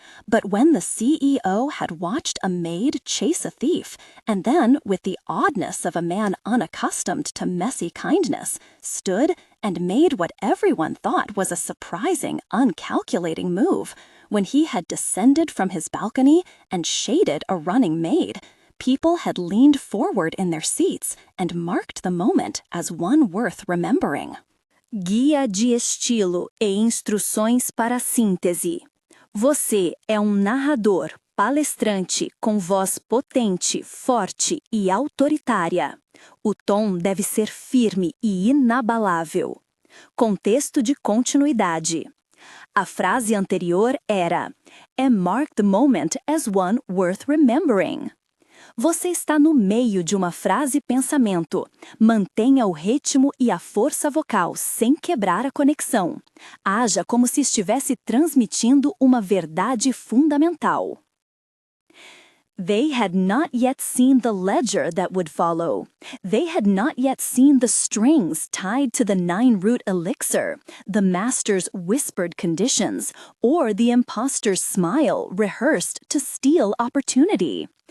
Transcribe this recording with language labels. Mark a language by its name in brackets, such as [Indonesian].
[English] But when the CEO had watched a maid chase a thief, and then, with the oddness of a man unaccustomed to messy kindness, stood and made what everyone thought was a surprising, uncalculating move, when he had descended from his balcony and shaded a running maid, people had leaned forward in their seats and marked the moment as one worth remembering. [Portuguese] Guia de estilo e instruções para a síntese. Você é narrador, palestrante com voz potente, forte e autoritária. O tom deve ser firme e inabalável. Contexto de continuidade. A frase anterior era [English] "And mark the moment as one worth remembering." [Portuguese] Você está no meio de uma frase-pensamento. Mantenha o ritmo e a força vocal sem quebrar a conexão. Haja como se estivesse transmitindo uma verdade fundamental. [English] They had not yet seen the ledger that would follow. They had not yet seen the strings tied to the Nine-Root Elixir, the master's whispered conditions, or the imposter's smile rehearsed to steal opportunity.